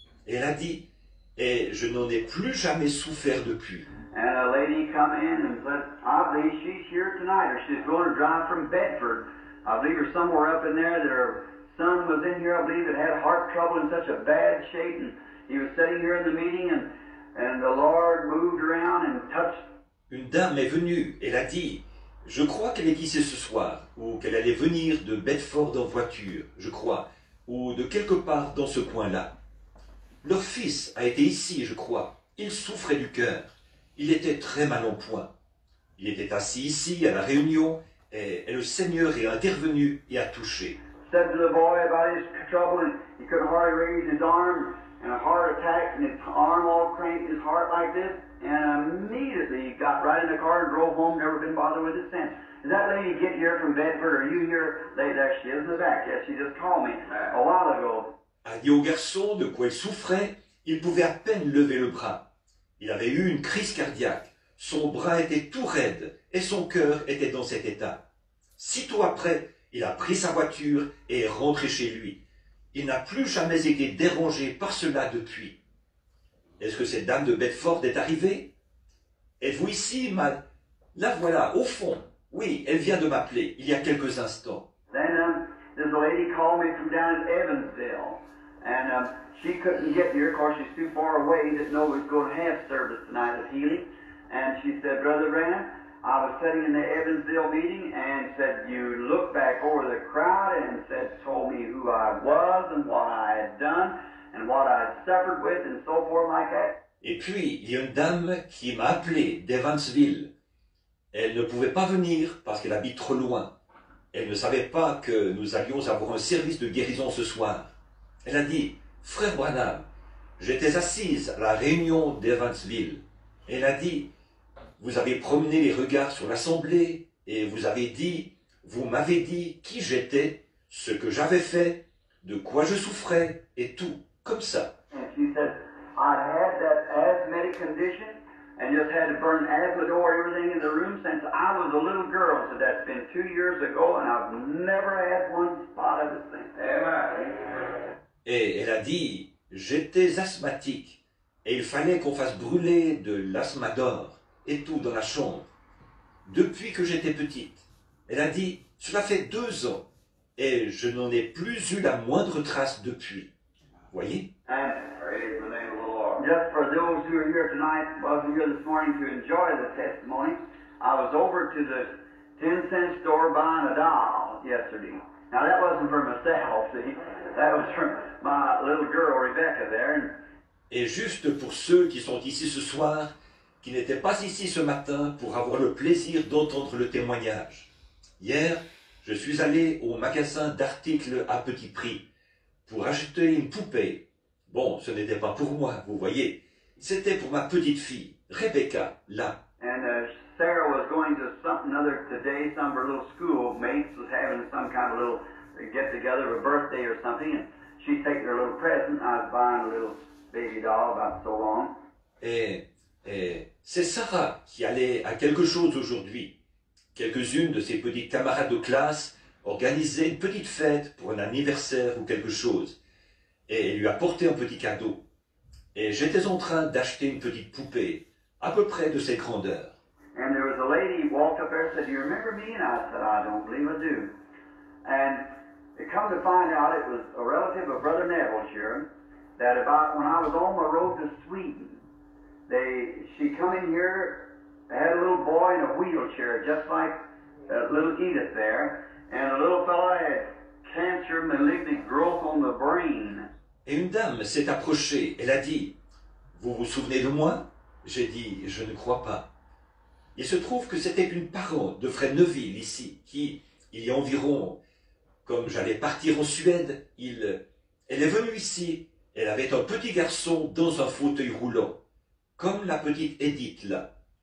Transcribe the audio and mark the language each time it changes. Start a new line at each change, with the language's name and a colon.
French: Et elle a dit, et je n'en ai plus jamais souffert depuis.
English: And a lady come in and said, I believe she's here tonight, or she's going to drive from Bedford. I believe her somewhere up in there that her son was in here, I believe, that had heart trouble in such a bad shape, and he was sitting here in the meeting, and the Lord moved around and touched.
French: Une dame est venue, elle a dit, je crois qu'elle est ici ce soir, ou qu'elle allait venir de Bedford en voiture, je crois, ou de quelque part dans ce coin-là. Leur fils a été ici, je crois. Il souffrait du cœur. Il était très mal en point. Il était assis ici à la réunion et le Seigneur est intervenu et a touché.
English: Said to the boy about his trouble, and he couldn't hardly raise his arm, and a heart attack, and his arm all cramped, his heart like this, and immediately he got right in the car and drove home, never been bothered with it since. Did that lady get here from Bedford? Are you here? There she is in the back. Yes, she just called me a while ago.
French: A dit au garçon de quoi il souffrait, il pouvait à peine lever le bras. Il avait eu une crise cardiaque, son bras était tout raide et son cœur était dans cet état. Sitôt après, il a pris sa voiture et est rentré chez lui. Il n'a plus jamais été dérangé par cela depuis. Est-ce que cette dame de Bedford est arrivée? Êtes-vous ici, La voilà, au fond. Oui, elle vient de m'appeler, il y a quelques instants.
English: Then there's a lady called me from down in Evansville, and she couldn't get here. Of course, she's too far away. Didn't know we was going to have service tonight of healing. And she said, Brother Branham, I was sitting in the Evansville meeting, and said you looked back over the crowd and told me who I was and what I had done and what I had suffered with and so forth like that.
French: Et puis, il y a une dame qui m'a appelé d'Evansville. Elle ne pouvait pas venir parce qu'elle habite trop loin. Elle ne savait pas que nous allions avoir un service de guérison ce soir. Elle a dit, Frère Branham, j'étais assise à la réunion d'Evansville. Elle a dit, vous avez promené les regards sur l'assemblée et vous m'avez dit qui j'étais, ce que j'avais fait, de quoi je souffrais et tout, comme ça.
English: And she said, I had that asthmatic condition and just had to burn Asmodor, everything in the room since I was a little girl. So that's been 2 years ago, and I've never had one spot of this thing. Amen.
French: Et elle a dit, j'étais asthmatique, et il fallait qu'on fasse brûler de l'Asmador et tout dans la chambre. Depuis que j'étais petite, elle a dit, cela fait 2 ans, et je n'en ai plus eu la moindre trace depuis. Voyez?
English: And praise the name of the Lord. Just for those who are here tonight, wasn't here this morning to enjoy the testimony, I was over to the 10-cent store buying a doll yesterday. Now that wasn't for myself, see, that was for my little girl Rebecca there.
French: Et juste pour ceux qui sont ici ce soir, qui n'étaient pas ici ce matin pour avoir le plaisir d'entendre le témoignage. Hier, je suis allé au magasin d'articles à petit prix pour acheter une poupée. Bon, ce n'était pas pour moi, vous voyez. C'était pour ma petite fille, Rebecca, là.
English: And Sarah was going to something other today. Some of her little schoolmates was having some kind of little get-together, a birthday or something, and she's taking her little present. I was buying a little baby doll about so long.
French: Et c'est Sarah qui allait à quelque chose aujourd'hui. Quelques-unes de ses petites camarades de classe organisaient une petite fête pour un anniversaire ou quelque chose. Et elle lui a porté un petit cadeau. Et j'étais en train d'acheter une petite poupée à peu près de cette grandeur.
English: And there was a lady who walked up there and said, "Do you remember me?" And I said, "I don't believe I do." And it come to find out it was a relative of Brother Neville here, that about when I was on my road to Sweden, she come in here, had a little boy in a wheelchair, just like little Edith there, and a little fella had cancer, malignant growth on the brain.
French: Et une dame s'est approchée, elle a dit, « Vous vous souvenez de moi ?» J'ai dit, « Je ne crois pas. » Il se trouve que c'était une parente de Frère Neuville ici, qui, il y a environ, comme j'allais partir en Suède, elle est venue ici, elle avait un petit garçon dans un fauteuil roulant, comme la petite Edith là.